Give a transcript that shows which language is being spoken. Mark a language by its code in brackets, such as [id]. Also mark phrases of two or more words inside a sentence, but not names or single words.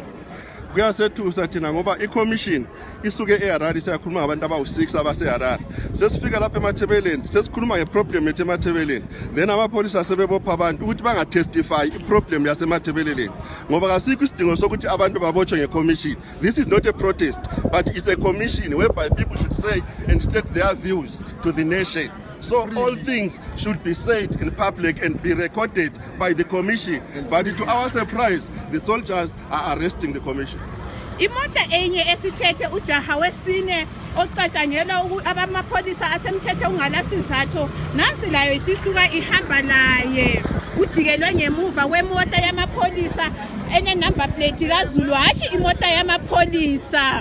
[nd] Kuyasethusa thina ngoba iCommission isuke eHarare siyakhuluma ngabantu abawu6 abaseHarare. Sesifika lapha eMathebeleni sesikhuluma ngeproblem yethu eMathebeleni. Then amapholisa sebebopha abantu ukuthi bangatestify iproblem yaseMathebeleni. Ngoba kasikho isidingo sokuthi abantu babotshwe ngeCommission. [en] This is not a protest, but it's a commission whereby people should say and state their views to the nation. So all things should be said in public and be recorded by the commission. But to our surprise, the soldiers are arresting the commission. [nd] Imota enye esithethe ujaha wesine ocatshangelwa abamapholisa asemthethe ungalasizatho nansi layo isisuka ihamba laye ujikelwe ngemuva kwemota yamapholisa ene [en] number plate [nd] kaZulu hashi imota yamapholisa.